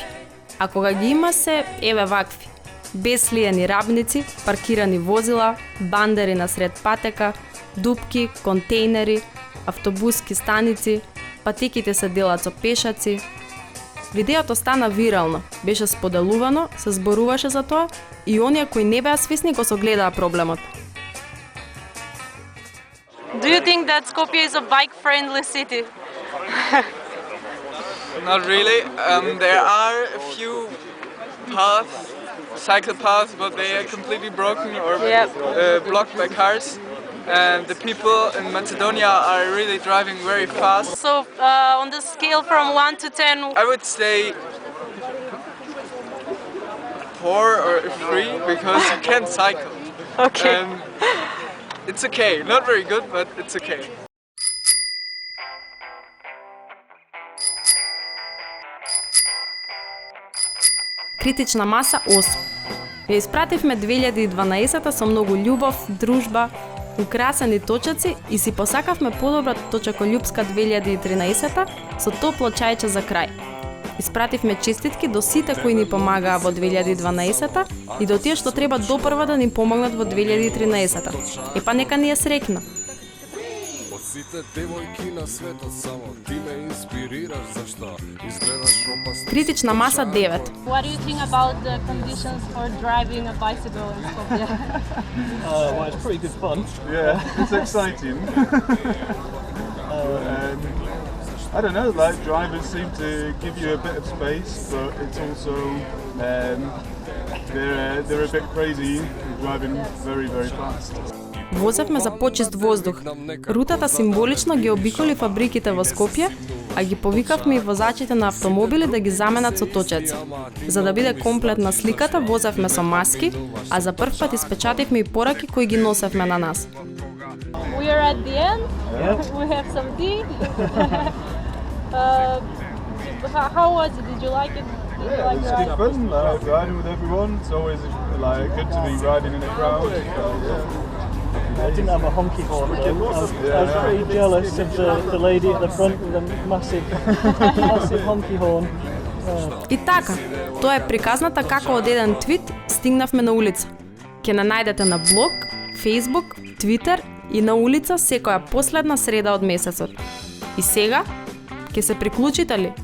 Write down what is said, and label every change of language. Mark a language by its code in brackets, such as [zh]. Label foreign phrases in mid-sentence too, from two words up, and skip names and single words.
[mk] А кога ги има се, еве вакви. Без слиени рабници, паркирани возила, бандери на сред патека, дупки, контейнери, автобуски станици, патеките се делат со пешаци. Видеото стана вирално, беше споделувано, се зборуваше за тоа и оние кои не беа свесни го согледаа проблемот. [en] Do you think that Skopje is a bike-friendly city? Not really. There are a few paths, cycle paths, but they are completely broken or blocked by cars. And the people in Macedonia are really driving very fast. So, on the scale from 1 to 10? I would say 4 or 3 because you can't cycle. Okay. It's okay. Not very good, but it's okay. [mk] Критична маса 8. Ја испративме 2012 со многу љубов, дружба, украсени точаци и си посакавме подобра точаколюбска 2013 со топло чајче за крај. Испративме честитки до сите кои ни помагаа во 2012 и до тие што треба допрва да ни помогнат во 2013. Епа нека ни е среќна. Сите девојки на светот само ти ме инспирираш, зашто изгледаш опасно. Критична маса 9. [en] What do you think about the conditions for driving a bicycle in Skopje? Well, it's pretty good fun. Yeah, it's exciting. I don't know, like drivers seem to give you a bit of space, but it's also they're a bit crazy driving very, very fast. [mk] Возевме за почист воздух. Рутата символично ги обиколи фабриките во Скопје, а ги повикавме и возачите на автомобили да ги заменат со точаци. За да биде комплетна сликата, возевме со маски, а за прв пат испечативме и пораки кои ги носевме на нас. [en] We are at the end. We have some tea. How was it? Did you like it? Did you like It's the good ride? fun, like riding with everyone. It's always like good to be riding in a crowd. I didn't have a honky horn though. I was pretty jealous of the lady at the front with a massive honky horn. [mk] И така, тоа е приказната како од еден твит стигнавме на улица. Ќе не најдете на блог, Facebook, Twitter и на улица секоја последна среда од месецот. И сега, ќе се приклучите ли?